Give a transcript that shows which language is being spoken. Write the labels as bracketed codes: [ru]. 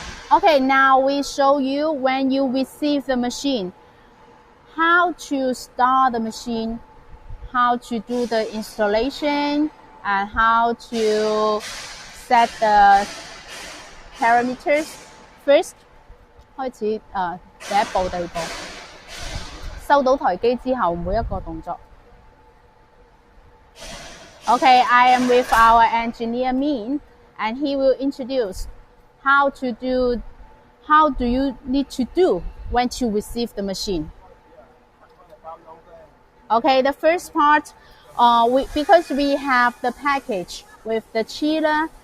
[en] Okay, now we show you when you receive the machine, how to start the machine, how to do the installation, and how to set the parameters. [yue] First, 開始第一步、第二步，收到台機之後每一個動作。 [en] Okay, I am with our engineer Min, and he will introduce how do you need to do when you receive the machine. Okay, the first part, because we have the package with the chiller.